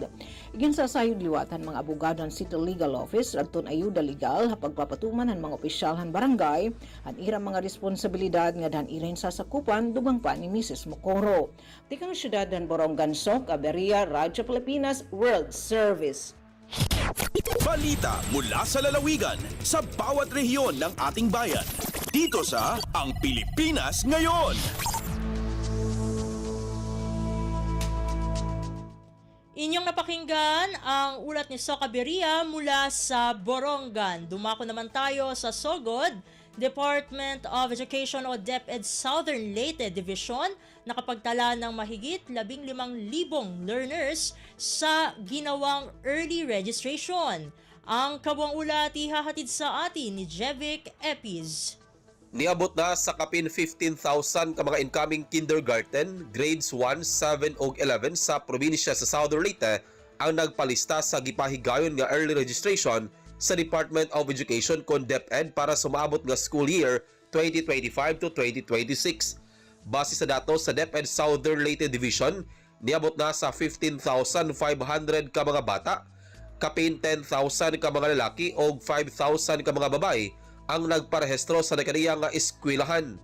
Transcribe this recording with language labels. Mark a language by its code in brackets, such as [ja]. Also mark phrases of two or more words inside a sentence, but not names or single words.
[war] Igin sa sayod liwatan mga abogado ng City Legal Office adton ayuda legal ha pagpapatuman ng mga opisyal han barangay han irang mga responsibilidad nga dan irin sasakupan dugang pa ni Mrs. Mocoro. Tikang syudad ng Borongan Sok, Aberia, Radyo Pilipinas, World Service. [tl] Balita mula sa lalawigan sa bawat rehiyon ng ating bayan. Dito sa Ang Pilipinas Ngayon. Inyong napakinggan ang ulat ni Soka Beria mula sa Borongan. Dumako naman tayo sa Sogod. Department of Education o DepEd Southern Leyte Division nakapagtala ng mahigit 15,000 learners sa ginawang [en] early registration. [tl] Ang kabuang ulat ihahatid sa atin ni Jevic Epiz. [ceb] Niabot na sa kapin 15,000 ka mga [en] incoming kindergarten, [ceb] grades 1, 7 ug 11 sa probinsya sa Southern Leyte ang nagpalista sa gipahigayon nga [en] early registration [ceb] sa Department of Education kon DepEd para sumaabot nga [en] school year [ceb] 2025 to 2026. Base sa datos sa DepEd Southern Leyte Division, niabot na sa 15,500 ka mga bata, kapin 10,000 ka mga lalaki o 5,000 ka mga babae ang nagparehistro sa nakaniyang nga eskwelahan.